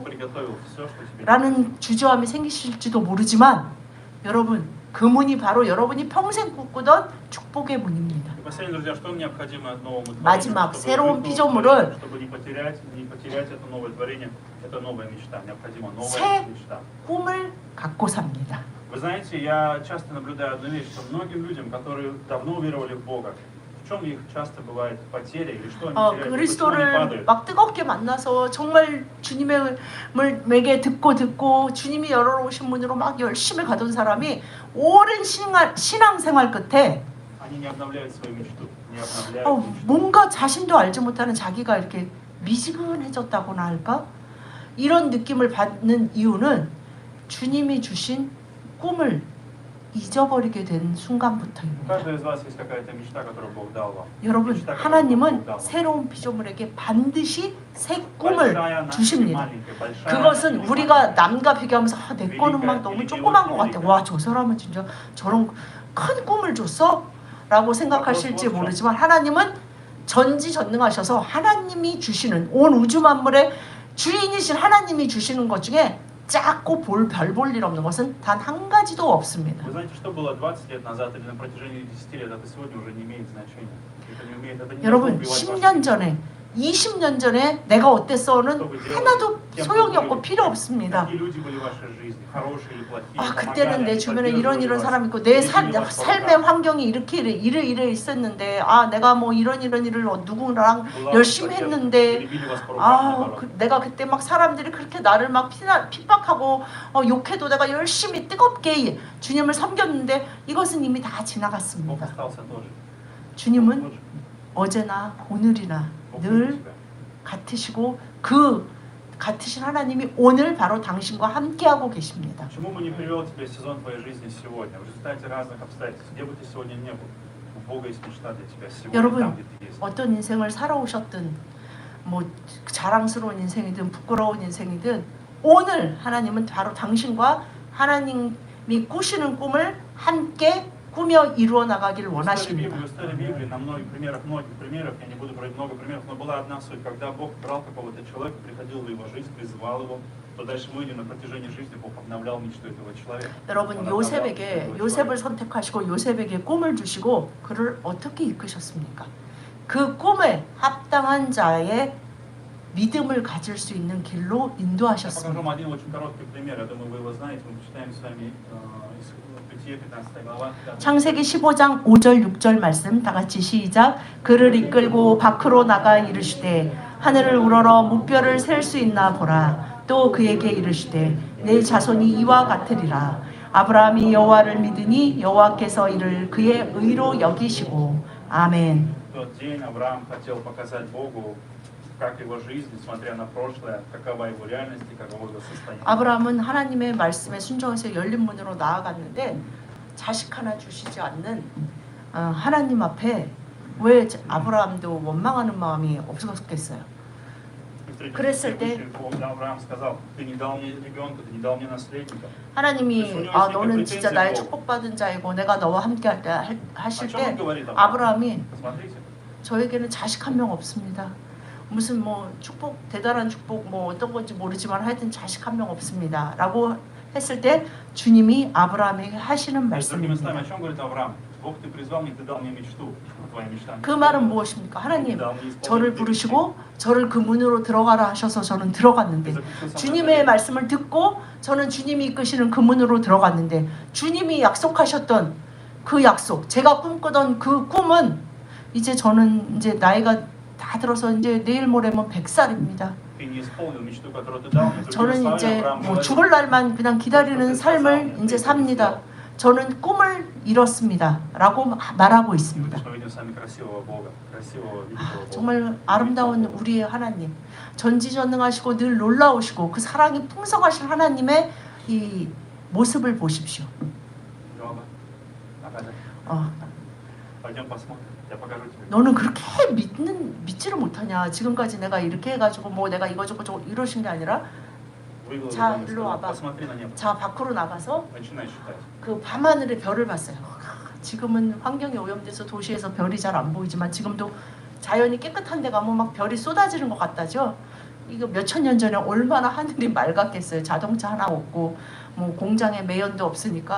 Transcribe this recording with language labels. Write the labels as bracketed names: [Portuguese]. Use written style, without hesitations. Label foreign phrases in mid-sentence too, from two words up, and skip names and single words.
[Korean] 라는 주저함이 생기실지도 모르지만 여러분 그 문이 바로 여러분이 평생 꿈꾸던 축복의 문입니다. 마지막 새로운 피조물은 새 꿈을 갖고 삽니다. [Russian] Вы знаете, я часто наблюдаю одну вещь, что многим людям, которые давно уверовали в Бога, в чем их часто бывает потеря или что они теряют, почему они [Korean] 그리스도를 [Russian] падают? [Korean] 막 뜨겁게 만나서 정말 주님에게 듣고 주님이 열어놓으신 문으로 막 열심히 가던 사람이 오랜 신앙생활 끝에 [Russian] Они не обновляют свою мечту, не обновляют мечту. [Korean] 뭔가 자신도 알지 못하는 자기가 이렇게 미지근해졌다고나 할까? 이런 느낌을 받는 이유는 주님이 주신 꿈을 잊어버리게 된 순간부터입니다. [Russian] У каждого из вас есть какая-то мечта, которую Бог дал вам. [Korean] 여러분, [Russian] мечта, которую Бог [Korean] 하나님은 [Russian] дал вам. [Korean] 새로운 피조물에게 반드시 새 꿈을 [Russian] Большая наша, [Korean] 주십니다. [Russian] маленькая, большая [Korean] 그것은 [Russian] наша, [Korean] 우리가 [Russian] маленькая. [Korean] 남과 비교하면서 내 거는 막 너무 조그만 것 같아. 와, 저 사람은 진짜 저런 큰 꿈을 줬어? 라고 생각하실지 모르지만 하나님은 전지전능하셔서 하나님이 주시는 온 우주 만물의 주인이신 하나님이 주시는 것 중에 작고 별 볼 일 없는 것은 단 한 가지도 없습니다. [Russian] Вы знаете, что было 20 лет назад или на протяжении 10 лет, это сегодня уже не имеет значения. Это не [Korean] 여러분, [Russian] должно убивать [Korean] 10년 전에 20년 전에 내가 어땠어는 하나도 소용이 없고 필요 없습니다. 아 그때는 내 주변에 이런 사람 있고 내 삶의 환경이 이렇게 이래 있었는데 아 내가 뭐 이런 일을 누구랑 열심히 했는데 내가 그때 막 사람들이 그렇게 나를 막 핍박하고 욕해도 내가 열심히 뜨겁게 주님을 섬겼는데 이것은 이미 다 지나갔습니다. 주님은 어제나 오늘이나 늘 같으시고 그 같으신 하나님이 오늘 바로 당신과 함께하고 계십니다. [Russian] Почему бы не привел тебя сезон твоей жизни сегодня? В результате разных обстоятельств, где бы ты сегодня не был. У Бога есть мечта для тебя сегодня, [Korean] 여러분, [Russian] там, где ты есть. [Korean] 어떤 인생을 살아오셨든 뭐 자랑스러운 인생이든 부끄러운 인생이든 오늘 하나님은 바로 당신과 하나님이 꾸시는 꿈을 함께 꾸며 이루어 나가기를 [Russian] В [Korean] 원하십니다. [Russian] истории Библии, на многих примерах, я не буду брать много примеров, но была одна суть, когда Бог брал какого-то человека, приходил в его жизнь, призывал его, то дальше мы видим на протяжении жизни Бог обновлял мечту этого человека. [Korean] 여러분, [Russian] Он [Korean] 요셉에게 [Russian] обновлял [Korean] 요셉을 [Russian] человека. [Korean] 선택하시고 요셉에게 꿈을 주시고 그를 어떻게 이끄셨습니까? 그 꿈에 합당한 자의 믿음을 가질 수 있는 길로 [Russian] Я покажу [Korean] 인도하셨습니다. [Russian] вам один очень короткий пример. Я думаю, вы его знаете. Мы читаем с вами из Бытие, 15 глава. [Korean] 창세기 15장 5절 6절 말씀 다 같이 시작. 그를 이끌고 밖으로 나가 이르시되 하늘을 우러러 무뼈를 셀 수 있나 보라. 또 그에게 이르시되 내 자손이 이와 같으리라. 아브라함이 여호와를 믿으니 여호와께서 이를 그의 의로 여기시고 아멘. [Russian] В тот день Авраам хотел показать Богу, как его жизнь, несмотря на прошлое, какова его реальность и каково его состояние. [Korean] 아브라함은 하나님의 말씀에 순종해서 열린 문으로 나아갔는데 자식 하나 주시지 않는 하나님 앞에 왜 아브라함도 원망하는 마음이 없었겠어요. 그랬을 때 [Russian] Авраам сказал: ты не дал мне ребенка, ты не дал мне наследника. [Korean] 하나님이 너는 진짜 나의 축복받은 자이고 내가 너와 함께할 때 [Russian] О [Korean] 하실 [Russian] чем он [Korean] 때 [Russian] говорит? [Korean] 아브라함이 [Russian] Посмотрите. [Korean] 저에게는 자식 한 명 없습니다. 무슨 뭐 축복 대단한 축복 뭐 어떤 건지 모르지만 하여튼 자식 한 명 없습니다라고 했을 때 주님이 아브라함에게 하시는 [Russian] Другими [Korean] 말씀입니다. [Russian] словами, о чем говорит Авраам? Бог, ты призвал меня, ты дал мне мечту, твоя мечта. [Korean] 그 말은 무엇입니까? 하나님 저를 부르시고 저를 그 문으로 들어가라 하셔서 저는 들어갔는데 주님의 말씀을 듣고 저는 주님이 이끄시는 그 문으로 들어갔는데 주님이 약속하셨던 그 약속 제가 꿈꾸던 그 꿈은 이제 저는 이제 나이가 다 들어서 이제 내일 모레면 100살입니다. [Russian] Ты не исполнил мечту, которую ты дал мне. Другими [Korean] 저는 [Russian] словами, [Korean] 이제 [Russian] Авраам [Korean] 뭐 [Russian] говорит: [Korean] 죽을 날만 그냥 기다리는 삶을 이제 삽니다. 저는 꿈을 이뤘습니다. 라고 말하고 있습니다. [Russian] Мы видим с вами красивого Бога, красивого, великого Бога. [Korean] 정말 아름다운 우리의 하나님, 전지전능하시고 늘 놀라우시고 그 사랑이 풍성하신 하나님의 이 모습을 보십시오. [Russian] Лёва, Наталья, [Korean] 어, [Russian] пойдем посмотрим. Я покажу тебе. [Korean] 너는 그렇게 믿지를 못하냐? 지금까지 내가 이렇게 해가지고 뭐 내가 이거 저거 이러신 게 아니라 [Russian] Вывел [Korean] 자, [Russian] его и [Korean] 일로 [Russian] сказал: [Korean] 와봐. [Russian] посмотри на небо. [Korean] 자 밖으로 나가서 [Russian] Начинай считать. [Korean] 그 밤하늘의 별을 봤어요. 지금은 환경이 오염돼서 도시에서 별이 잘 안 보이지만 지금도 자연이 깨끗한 데 가면 막 별이 쏟아지는 것 같다죠. 이거 몇천 년 전에 얼마나 하늘이 맑았겠어요. 자동차 하나 없고 뭐 공장에 매연도 없으니까